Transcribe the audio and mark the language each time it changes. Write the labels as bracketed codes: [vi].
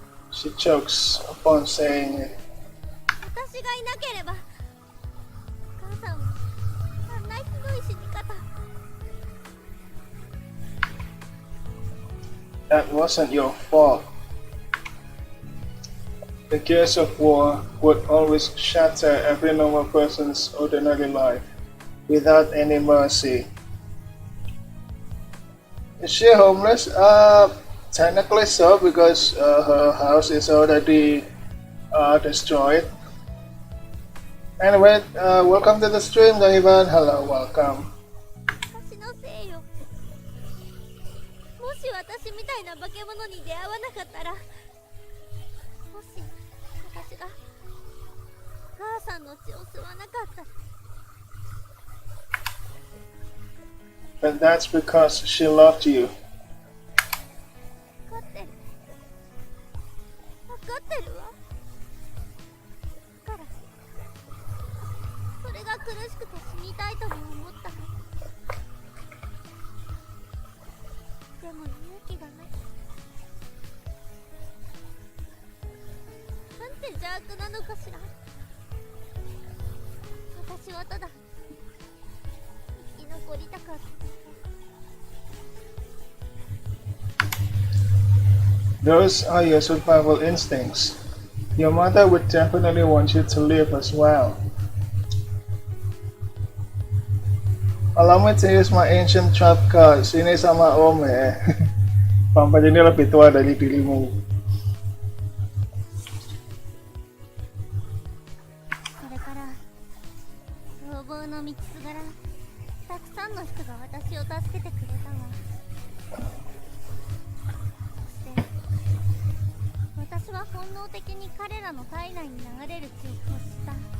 [en] She chokes upon saying it. [ja] 私がいなければお母さんはあんなひどい死に方。 [en] That wasn't your fault. The gears of war would always shatter every normal person's ordinary life without any mercy. Is she homeless? Technically so, because her house is already destroyed. Anyway, welcome to the stream, Ivan. Hello, welcome. [ja] 私のせいよ。もし私みたいな化け物に出会わなかったら、もし私が母さんの血を吸わなかったら。 [en] But that's because she loved you. [ja] 分かってる。分かってるわ。だからそれが苦しくて死にたいとも思った。でも勇気がない。なんて邪悪なのかしら。私はただ生き残りたかった。 [en] Those are your survival instincts. Your mother would definitely want you to live as well. Allow me to use my ancient trap card. [id] Sini sama Om ya. Pampa ini lebih tua dari dirimu. [ja] それから逃亡の道すがらたくさんの人が私を助けてくれたわ。そして私は本能的に彼らの体内に流れる血を欲した。